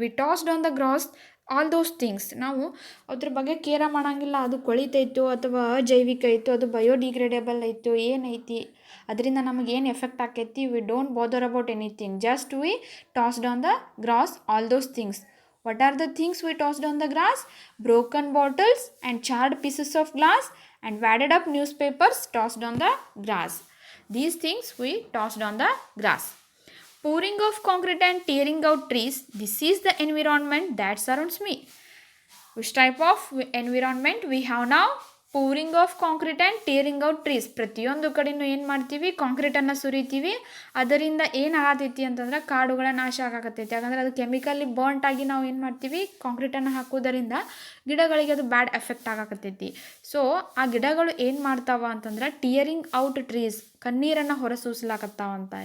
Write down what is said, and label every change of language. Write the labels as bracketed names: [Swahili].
[English] We tossed on the grass all those things. [Kannada] ನಾವು ಅದ್ರ ಬಗ್ಗೆ ಕೇರ ಮಾಡೋಂಗಿಲ್ಲ, ಅದು ಕೊಳಿತೈತೋ ಅಥವಾ ಅಜೈವಿಕ ಐತೋ, ಅದು ಬಯೋಡಿಗ್ರೇಡೇಬಲ್ ಐತೋ, ಏನೈತಿ, ಅದರಿಂದ ನಮಗೆ ಏನು ಎಫೆಕ್ಟ್ ಆಕೈತಿ. [English] We don't bother about anything, just we tossed on the grass all those things. What are the things we tossed on the grass? Broken bottles and charred pieces of glass and wadded up newspapers tossed on the grass. These things we tossed on the grass. Pouring of concrete and tearing out trees, this is the environment that surrounds me. Which type of environment we have now? Pouring of concrete and tearing out trees. [Kannada] ಪ್ರತಿಯೊಂದು ಕಡೆಯೂ ಏನು ಮಾಡ್ತೀವಿ, ಕಾಂಕ್ರೀಟನ್ನು ಸುರಿತೀವಿ. ಅದರಿಂದ ಏನು ಆಗತೈತಿ ಅಂತಂದ್ರೆ ಕಾಡುಗಳ ನಾಶ ಆಗಾಕತ್ತೈತಿ. ಯಾಕಂದರೆ ಅದು ಕೆಮಿಕಲಿ ಬರ್ಂಟ್ ಆಗಿ ನಾವು ಏನು ಮಾಡ್ತೀವಿ, ಕಾಂಕ್ರೀಟನ್ನು ಹಾಕೋದರಿಂದ ಗಿಡಗಳಿಗೆ ಅದು ಬ್ಯಾಡ್ ಎಫೆಕ್ಟ್ ಆಗಾಕತ್ತೈತಿ. ಸೊ ಆ ಗಿಡಗಳು ಏನು ಮಾಡ್ತಾವ ಅಂತಂದ್ರೆ [English] tearing out trees, [Kannada] ಕಣ್ಣೀರನ್ನು ಹೊರಸೂಸಲಾಕತ್ತಾವಂತ.